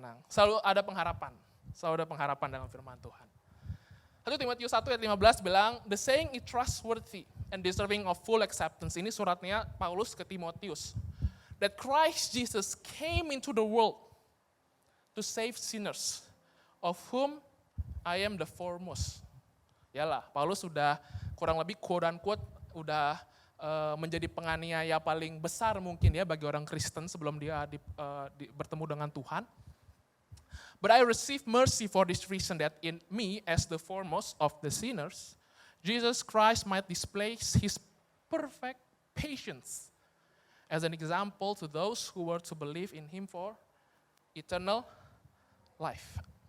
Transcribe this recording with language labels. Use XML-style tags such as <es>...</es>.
<id>Selalu ada pengharapan. Selalu ada pengharapan dalam firman Tuhan. 1 Timotius 1 ayat 15 bilang,</id> <en>the saying is trustworthy and deserving of full acceptance.</en> <id>Ini suratnya Paulus ke Timotius.</id> <en>That Christ Jesus came into the world to save sinners, of whom I am the foremost.</en> <id>Yalah, Paulus sudah kurang lebih</id> <en>quote-unquote</en> <id>udah menjadi penganiaya paling besar mungkin ya bagi orang Kristen sebelum dia bertemu dengan Tuhan.</id> <en>But I receive mercy for this reason, that in me as the foremost of the sinners, Jesus Christ might display his perfect patience as an example to those who were to believe in him for eternal life.</en>